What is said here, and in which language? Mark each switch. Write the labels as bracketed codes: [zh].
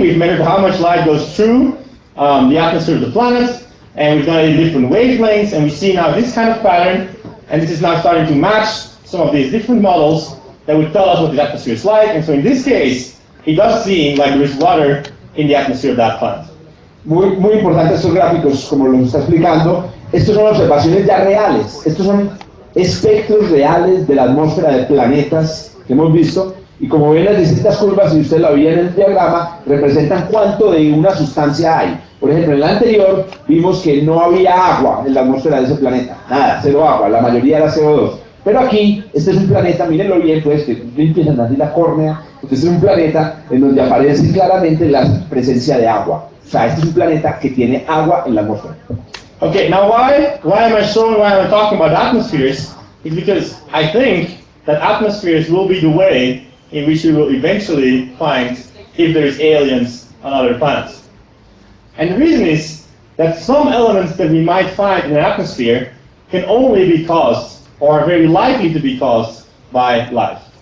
[en] We've measured how much light goes through the atmosphere of the planet, and we've done it in different wavelengths, and we see now this kind of pattern, and this is now starting to match some of these different models that would tell us what the atmosphere is like. And so in this case, it does seem like there is water in the atmosphere of that planet. [es] Muy importante estos gráficos, como los está explicando. Estos son observaciones ya reales. Estos son espectros reales de la atmósfera de planetas que hemos visto. Y como ven, las distintas curvas, si usted la veía en el diagrama, representan cuánto de una sustancia hay. Por ejemplo, en el anterior vimos que no había agua en la atmósfera de ese planeta. Nada, cero agua, la mayoría era CO2. Pero aquí, este es un planeta, mírenlo bien, pues, que empiezan así la córnea, este es un planeta en donde aparece claramente la presencia de agua. O sea, este es un planeta que tiene agua en la atmósfera. [en] Okay, now why am I talking about atmospheres? It's because I think that atmospheres will be the way in which we will eventually find if there is aliens on other planets. And the reason is that some elements that we might find in an atmosphere can only be caused, or are very likely to be caused, by life.